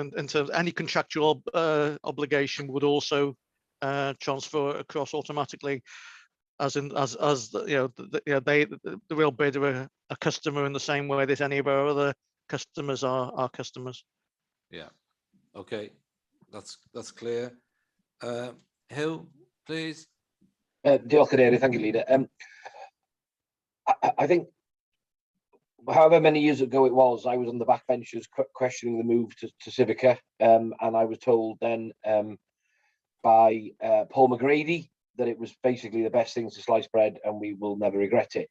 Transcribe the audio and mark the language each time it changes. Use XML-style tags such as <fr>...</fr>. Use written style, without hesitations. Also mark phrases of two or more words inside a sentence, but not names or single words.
<en>In terms of any contractual obligation would also transfer across automatically, the Real Bid are a customer in the same way that any of our other customers are our customers. Yeah. Okay, that's clear. Hill, please.</en> <cy>Diolch yn fawr,</cy> <en>thank you, Leader. I think however many years ago it was, I was on the backbenchers questioning the move to Civica, and I was told then by Paul McGrady that it was basically the best thing to slice bread and we will never regret it.</en>